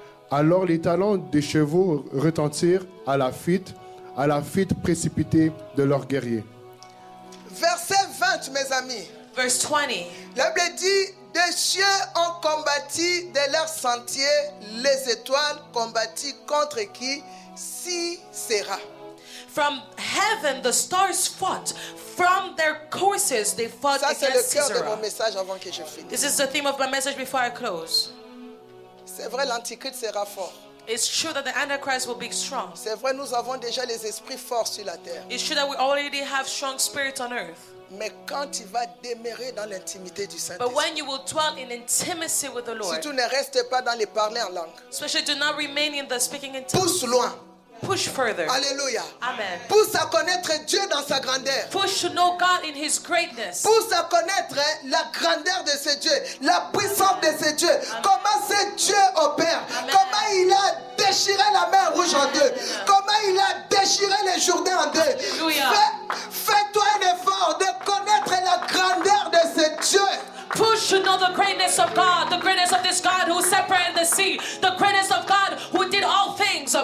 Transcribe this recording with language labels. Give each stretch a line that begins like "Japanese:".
French: Alors les talons des chevaux retentirent à la fuite précipitée de leurs guerriers. Verset 20, mes amis.
English: Verse 20.
French: La Bible dit, des cieux ont combattu de leur sentier, les étoiles combattu contre qui? Sisera.
English: From heaven, the stars fought. From their courses, they fought
French: Ça, c'est le
English: against
French: cœur de mon
English: Sisera.
French: message avant que je finisse.
English: This is the theme of my message before I close.
French: C'est vrai, l'antichrist sera fort.
English: It's true that the Antichrist will be strong.
French: C'est vrai, nous avons déjà les esprits forts sur la terre.
English: It's true that we already have strong spirits on earth.
French: Mais quand tu vas demeurer dans l'intimité du
English: But
French: Saint-Esprit,
English: when you will dwell in intimacy with the
French: si
English: Lord,
French: tu ne restes pas dans les parler en langue,
English: especially do not remain in the speaking in tongues,
French: pousse loin.
English: push further.
French: Alléluia.
English: Amen.
French: Pousse à connaître Dieu dans sa grandeur.
English: Push to know God in His greatness.
French: Pousse à connaître la grandeur de ce Dieu, la puissance de ce Dieu, comment ce Dieu opère, comment il a déchiré la mer rouge en deux, comment il a déchiré le Jourdain en deux. Alléluia. Fais-toi un effort de connaître la grandeur de ce Dieu.
English: Push to know the greatness of God, the greatness of this God who separated the sea, the greatness of God who did all things.